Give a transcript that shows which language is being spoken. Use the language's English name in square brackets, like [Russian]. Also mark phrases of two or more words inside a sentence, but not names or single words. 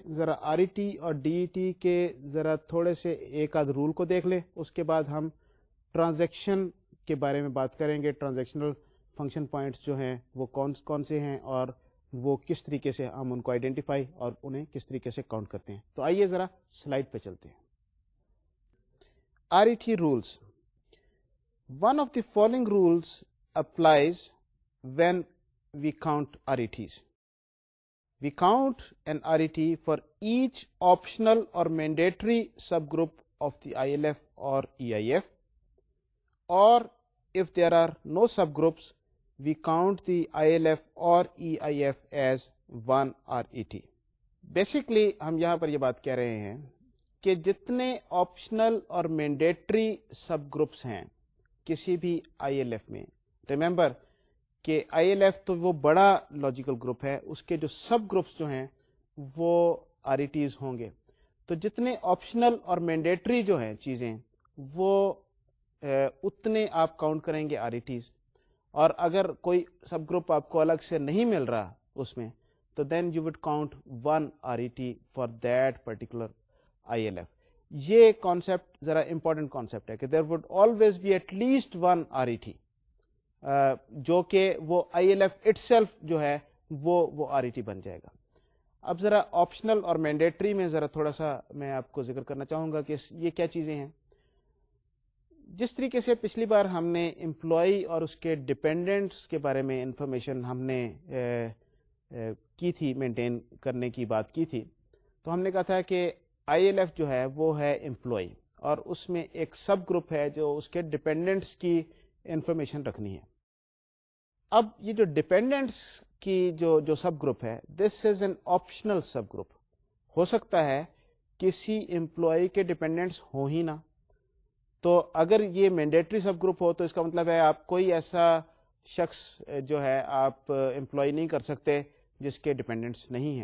[Urdu] ذرا آر ای ٹی اور ڈی ای ٹی کے ذرا تھوڑے سے ایک آدھ رول کو دیکھ لیں, اس کے بعد ہم ٹرانزیکشن کے بارے میں بات کریں گے. ٹرانزیکشنل فنکشن پوائنٹس جو ہیں وہ کون سے ہیں اور وہ کس طریقے سے ہم ان کو آئیڈینٹیفائی اور انہیں کس طریقے سے کاؤنٹ کرتے ہیں. تو آئیے ذرا سلائڈ پہ چلتے ہیں. [English] RET rules. One of the following rules applies when we count RETs. We count an RET for each optional or mandatory subgroup of the ILF or EIF, or if there are no subgroups, we count the ILF or EIF as one RET. [Urdu] Basically ہم یہاں پر یہ بات کہہ رہے ہیں کہ جتنے آپشنل اور مینڈیٹری سب گروپس ہیں کسی بھی ILF میں, ریمبر کہ آئی ایل ایف تو وہ بڑا لاجیکل گروپ ہے, اس کے جو سب گروپس جو ہیں وہ آر ای ٹیز ہوں گے. تو جتنے آپشنل اور مینڈیٹری جو ہیں چیزیں وہ اتنے آپ کاؤنٹ کریں گے آر ای ٹیز. اور اگر کوئی سب گروپ آپ کو الگ سے نہیں مل رہا اس میں, تو [English] then you would count one RET for that particular ILF. [Urdu] یہ کانسیپٹ ذرا امپورٹنٹ کانسیپٹ ہے کہ [English] there would always be at least one RET, [Urdu] جو کہ وہ آئی ایل ایف اٹ سیلف جو ہے وہ آر ای ٹی بن جائے گا. اب ذرا آپشنل اور مینڈیٹری میں ذرا تھوڑا سا میں آپ کو ذکر کرنا چاہوں گا کہ یہ کیا چیزیں ہیں. جس طریقے سے پچھلی بار ہم نے امپلائی اور اس کے ڈپینڈنٹس کے بارے میں انفارمیشن ہم نے کی تھی, مینٹین کرنے کی بات کی تھی, تو ہم نے کہا تھا کہ آئی ایل ایف جو ہے وہ ہے امپلائی, اور اس میں ایک سب گروپ ہے جو اس کے ڈپینڈنٹس کی انفارمیشن رکھنی ہے. اب یہ جو ڈپینڈنٹس کی جو سب گروپ ہے, [English] this is an optional subgroup. [Urdu] ہو سکتا ہے کسی امپلائی کے ڈپینڈنٹس ہو ہی نہ, تو اگر یہ مینڈیٹری سب گروپ ہو تو اس کا مطلب ہے آپ کوئی ایسا شخص جو ہے آپ امپلائی نہیں کر سکتے جس کے ڈپینڈنٹس نہیں ہیں.